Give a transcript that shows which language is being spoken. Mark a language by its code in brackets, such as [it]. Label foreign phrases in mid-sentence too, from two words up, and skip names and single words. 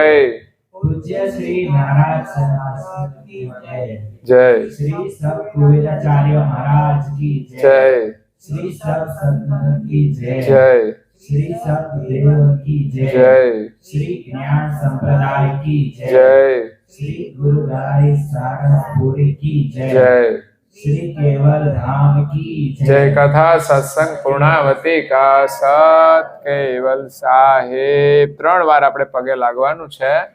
[hi] पूज्य श्री नारायण सन्यासी की जय. જય. श्री सत कुबेराचार्य महाराज की જય. श्री सत संतन की जय. જય. श्री सत देव की जय. જય. श्री ज्ञान संप्रदाय की जय. જય. श्री गुरुदाई सारनाथपुरी की जय. जय. श्री केवल धाम की जय. कथा सत्संग पूर्णावती का सत केवल साहेब 3 [gu] વાર આપણે પગે લાગવાનું છે.